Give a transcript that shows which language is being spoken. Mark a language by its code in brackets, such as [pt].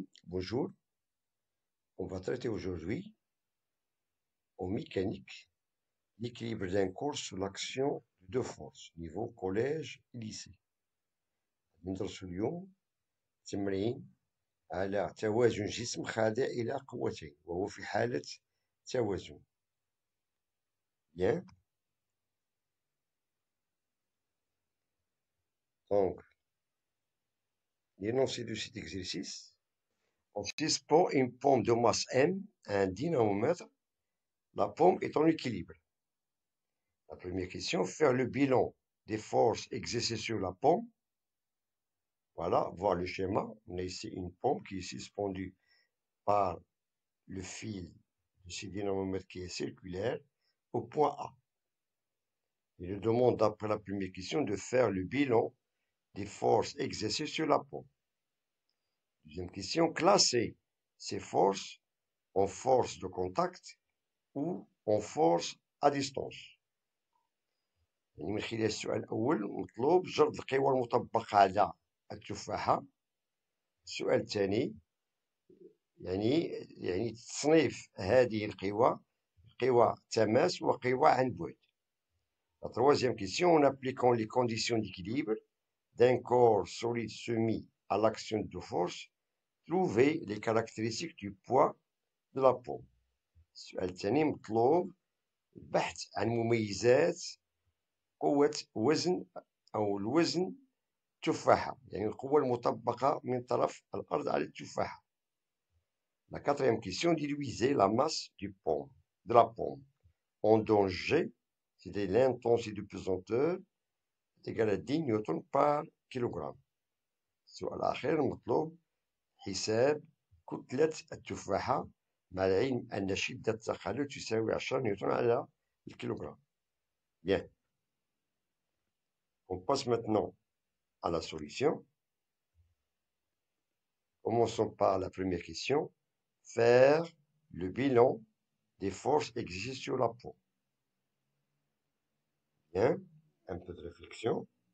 [fr] Bonjour, on va traiter aujourd'hui en mécanique l'équilibre d'un cours sur l'action de deux forces, niveau collège et lycée. [ar] ندرسو اليوم تمرين على توازن جسم خاضع إلى قوتين وهو في حالة توازن. [fr] Bien. Donc, l'énoncé de cet exercice. On suspend une pomme de masse M à un dynamomètre. La pomme est en équilibre. La première question, faire le bilan des forces exercées sur la pomme. Voilà, voir le schéma. On a ici une pomme qui est suspendue par le fil de ce dynamomètre qui est circulaire au point A. Il nous demande, d'après la première question, de faire le bilan des forces exercées sur la pomme. Deuxième question, classer ces forces en force de contact ou en force à distance. [ar] يعني من خلال السؤال الأول مطلوب جرد القوى المطبقة على التفاحة. السؤال الثاني يعني تصنيف هذه القوى قوى تماس وقوى عن بعد. [fr] La troisième question, en appliquant les conditions d'équilibre d'un corps solide soumis à l'action de force, trouver les caractéristiques du poids de la pomme. [ar] السؤال الثاني مطلوب البحث عن مميزات قوة وزن أو الوزن تفاحة، يعني القوة المطبقة من طرف الأرض على التفاحة. [fr] La quatrième question, diluiser la masse de la pomme en dont G, c'est l'intensité de pesanteur, est égale à 10 newtons par kilogramme. [ar] السؤال الأخير مطلوب حساب كتلة التفاحة مع العلم أن شدة التخلل تساوي 10 نيوتن على الكيلوغرام. [fr] Bien. On passe maintenant à la solution. Commençons par la première question. Faire le bilan des forces exercées sur la peau. Bien, un peu de réflexion.